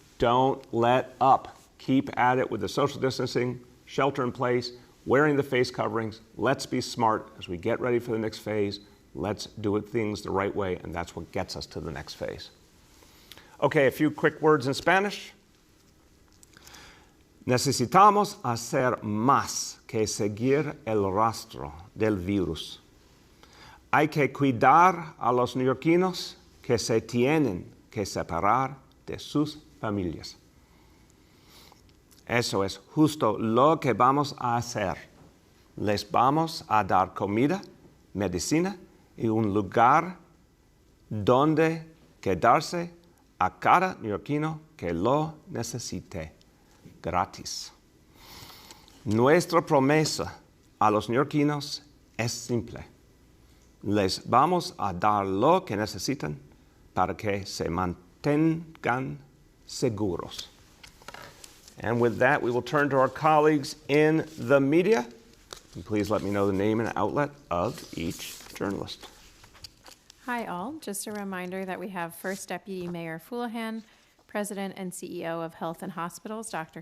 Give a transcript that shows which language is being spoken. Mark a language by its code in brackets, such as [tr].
[en] Don't let up. Keep at it with the social distancing, shelter in place, wearing the face coverings. Let's be smart as we get ready for the next phase. Let's do things the right way, and that's what gets us to the next phase. Okay, a few quick words in Spanish. [es] Necesitamos hacer más que seguir el rastro del virus. Hay que cuidar a los neoyorquinos que se tienen que separar de sus familias. Eso es justo lo que vamos a hacer. Les vamos a dar comida, medicina y un lugar donde quedarse a cada neoyorquino que lo necesite. Gratis. Nuestra promesa a los neoyorquinos es simple. Les vamos a dar lo que necesitan para que se mantengan seguros. [en] And with that, we will turn to our colleagues in the media. And please let me know the name and outlet of each journalist. Hi all, just a reminder that we have First Deputy Mayor Houlihan, President and CEO of Health and Hospitals, Dr.